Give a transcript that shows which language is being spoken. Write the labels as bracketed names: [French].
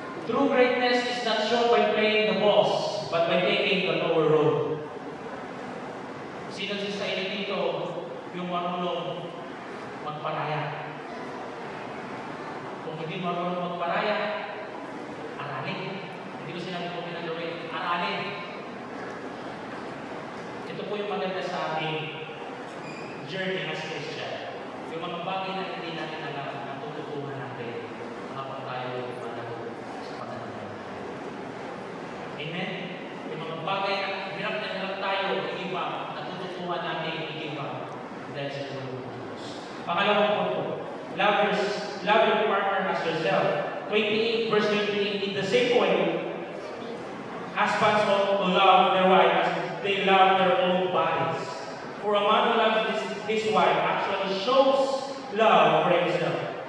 [English] True greatness is not shown by playing the boss, but by taking the lower road. [Filipino] Sino sa inyo dito yung marunong magparaya? Kung hindi marunong magparaya, aralin. Hindi ko sinabi kung pinagawin, aralin. Ito po yung maganda sa ating journey [English] as Christian. [Filipino] Yung mga bagay na hindi natin alam, natututuhan natin habang tayo managot sa pananampalataya. Amen? Yung mga bagay na hirap tayo i-give up, natututuhan natin i-give up dahil sa tulong ng Diyos. Pangalawang punto, [English] love your partner as yourself. 28 verse 28, in the same way, husbands ought to love their wife as they love their own bodies. For a man who loves his wife actually shows love for himself.